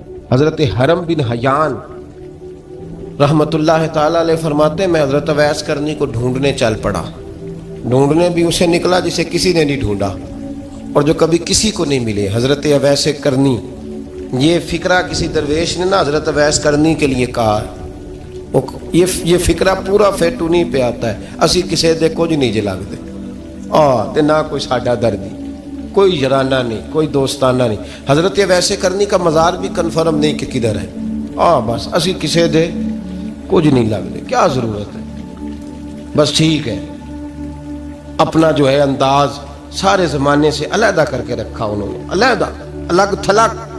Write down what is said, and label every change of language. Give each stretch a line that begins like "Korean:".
Urdu: حضرت حرم بن حیان رحمت اللہ تعالی علیہ فرماتے ہیں میں حضرت اویس کرنی کو ڈھونڈنے چل پڑا. ڈھونڈنے بھی اسے نکلا جسے کسی نے نہیں ڈھونڈا اور جو کبھی کسی کو نہیں ملے. حضرت اویس کرنی، یہ فکرہ کسی درویش نے نہ حضرت اویس کرنی کے لیے کہا. یہ فکرہ پورا فیٹونی پہ آتا ہے.
Punjabi: اسی کسی دے کچھ نہیں جے لگتے تے نہ کوئی ساڈا دردی،
Urdu: کوئی یارانہ نہیں، کوئی دوستانہ نہیں. حضرت اویس کرنی کا مزار بھی کنفرم نہیں کہ کدھر ہے. بس
Punjabi: اسی کسی دے کچھ نہیں لگتے،
Urdu: کیا ضرورت ہے. بس ٹھیک ہے، اپنا جو ہے انداز سارے زمانے سے علیحدہ کر کے رکھا انہوں نے، علیحدہ، الگ تھلگ.